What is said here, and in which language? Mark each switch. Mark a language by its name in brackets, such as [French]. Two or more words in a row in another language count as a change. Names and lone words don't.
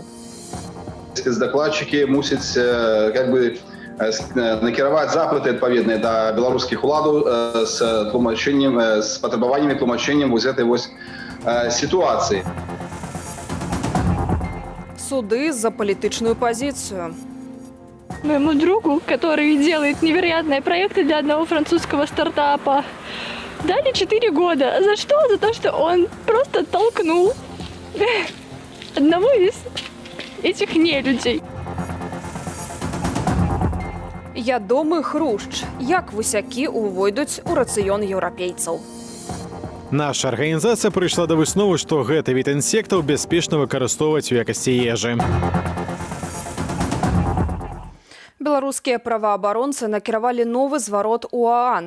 [Belarusian] Спецдакладчыкі мусяць накіраваць запыты адпаведныя да беларускіх уладаў з тлумачэннем, з патрабаваннямі тлумачэннем вось гэтай сітуацыі. [Russian] Суды за политичную позицию. Моему другу, который делает невероятные проекты для одного французского стартапа, дали 4 года. За что? За то, что он просто толкнул одного из этих нелюдей. [Belarusian] Ядомы хрушч. Як высякі увойдуць у рацыён еўрапейцаў? Наша арганізацыя прыйшла да высновы, што гэты від інсектаў бяспечна выкарыстоўваць у якасці ежы. Беларускія праваабаронцы накіравалі новы зварот у ААН.